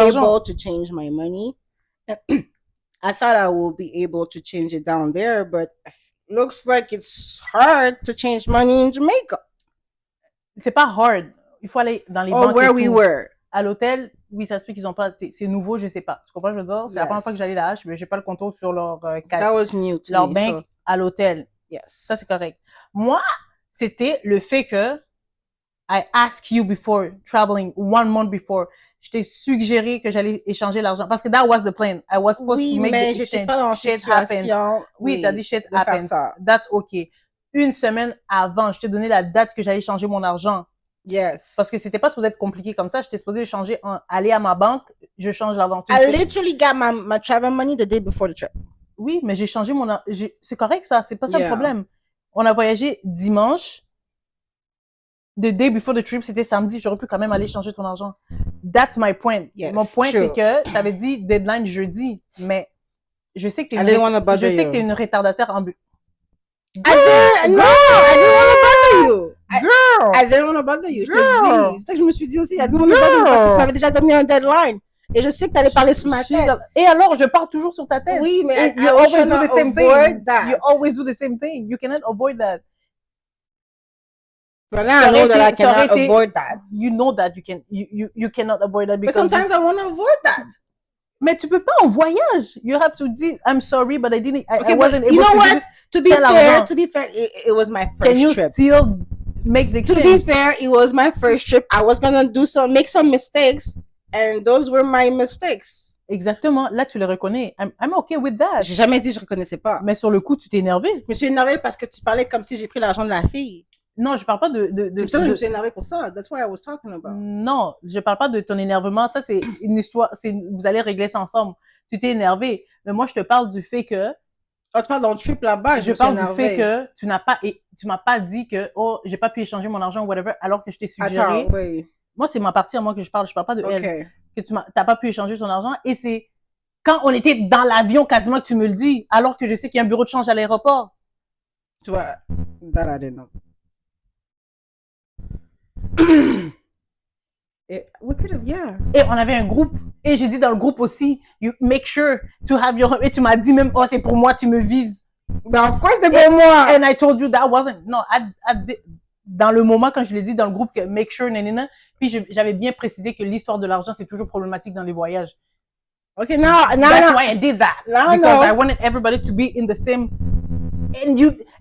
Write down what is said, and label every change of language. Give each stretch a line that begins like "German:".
English: I wasn't able to change my money. I thought I would be able to change it down there, but looks like it's hard to change money in Jamaica.
French: C'est pas hard. Il faut aller dans les banques.
English: Oh, where we were.
French: À l'hôtel, oui, ça se peut qu'ils ont pas. C'est nouveau, je sais pas. Tu comprends ce que je veux dire? C'est la première fois que j'allais là, mais j'ai pas le contrôle sur leur
English: That was new to
French: leur
English: me,
French: banque
English: so.
French: à l'hôtel.
English: Yes.
French: Ça, c'est correct. Moi, c'était le fait que
English: I asked you before traveling 1 month before.
French: Je t'ai suggéré que j'allais échanger l'argent parce que
English: that was the plan. I was supposed to make the exchange.
French: Oui, mais j'étais pas dans
English: shit situation. Happens.
French: Oui, t'as dit
English: shit happens. That's okay.
French: 1 semaine avant, je t'ai donné la date que j'allais changer mon argent.
English: Yes.
French: Parce que c'était pas supposé être compliqué comme ça. J'étais supposé changer, aller à ma banque, je change l'argent.
English: I literally got my travel money the day before the trip.
French: Oui, mais j'ai changé c'est correct ça, c'est pas ça le problème. On a voyagé dimanche.
English: The day before the trip,
French: c'était samedi. J'aurais pu quand même aller changer ton argent.
English: That's my point. Yes,
French: mon point, c'est que t'avais dit deadline jeudi, mais je sais que t'es une retardataire ambulante.
English: I didn't want to bother you. I didn't want to bother you.
French: Je te dis. C'est ça que je me suis dit aussi.
English: I didn't want to bother you
French: parce que tu m'avais déjà donné un deadline. Et je sais que tu allais parler sur ma tête. Et alors, je parle toujours sur ta tête. Oui, mais
English: you always do the same thing. You always do the same thing. You cannot avoid that. But now I know that I cannot avoid that. You know that you cannot avoid that because. But sometimes I want to avoid that.
French: Mais tu peux pas en voyage.
English: You have to do. I'm sorry, but I didn't. I wasn't able to. You know what? To be fair, it was my first trip. Can you still make the exchange? To be fair, it was my first trip. I was gonna make some mistakes, and those were my mistakes.
French: Exactement. Là, tu le reconnais.
English: I'm okay with that.
French: J'ai jamais dit que je reconnaissais pas. Mais sur le coup, tu t'es énervé. Je me suis énervée parce que tu parlais comme si j'ai pris l'argent de la fille. Non, je parle pas de c'est pour ça que je me suis énervée pour ça.
English: That's what I was talking about.
French: Non, je parle pas de ton énervement. Ça, c'est une histoire. Vous allez régler ça ensemble. Tu t'es énervé. Mais moi, je te parle du fait que. Oh, tu parles dans le trip là-bas. Je parle du fait que tu m'as pas dit que, oh, j'ai pas pu échanger mon argent ou whatever, alors que je t'ai suggéré. Attends, oui. Moi, c'est ma partie à moi que je parle pas de elle. Que t'as pas pu échanger son argent. Et c'est quand on était dans l'avion quasiment que tu me le dis, alors que je sais qu'il y a un bureau de change à l'aéroport. Tu vois,
English: that I didn't know. We could have, yeah.
French: Et on avait un groupe. Et j'ai dit dans le groupe aussi,
English: you make sure to have your...
French: Et tu m'as dit même, oh, c'est pour moi, tu me vises.
English: But of course,
French: c'est pour moi.
English: And I told you that wasn't...
French: Non, dans le moment, quand je l'ai dit dans le groupe, que
English: make sure,
French: nanana, puis j'avais bien précisé que l'histoire de l'argent, c'est toujours problématique dans les voyages.
English: Okay, now that's why I did that. Because I wanted everybody to be in the same... And you...